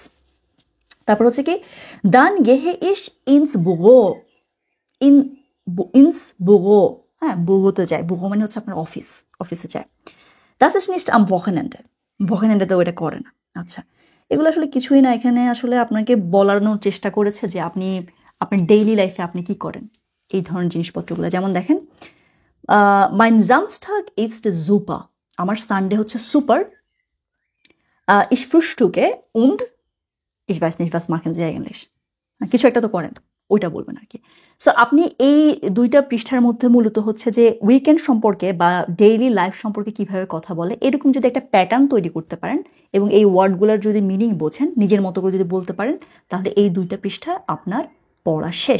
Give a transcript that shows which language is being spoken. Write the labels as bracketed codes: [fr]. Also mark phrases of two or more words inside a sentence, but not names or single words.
[bn] তারপর হচ্ছে কি, [de] dann gehe ich ins Büro, ins Büro, [bn] হ্যাঁ, বুগোতে যায়, বুগো মানে হচ্ছে আপনার অফিসে যায়। [de] Das ist nicht am Wochenende, [bn] Wochenendeতেও এটা করে না। আচ্ছা, এগুলো আসলে কিছুই না, এখানে আসলে আপনাকে বলানোর চেষ্টা করেছে যে আপনি আপনার [en] daily life [bn] আপনি কি করেন, এই ধরনের জিনিসপত্রগুলো। যেমন দেখেন, [de] mein Samstag ist super, [bn] আমার সানডে হচ্ছে সুপার, [de] ich frühstücke und ich weiß nicht, was machen Sie eigentlich, [bn] কিছু একটা তো করেন, ওইটা বলবেন আর কি। সো আপনি এই 2টা পৃষ্ঠার মধ্যে মূলত হচ্ছে যে উইকেন্ড সম্পর্কে বা [en] daily life [bn] সম্পর্কে কিভাবে কথা বলে এরকম যদি একটা প্যাটার্ন তৈরি করতে পারেন এবং এই ওয়ার্ডগুলোর যদি মিনিং বোঝেন, নিজের মতো করে যদি বলতে পারেন, তাহলে এই 2টা পৃষ্ঠা আপনার পড়া শেষ।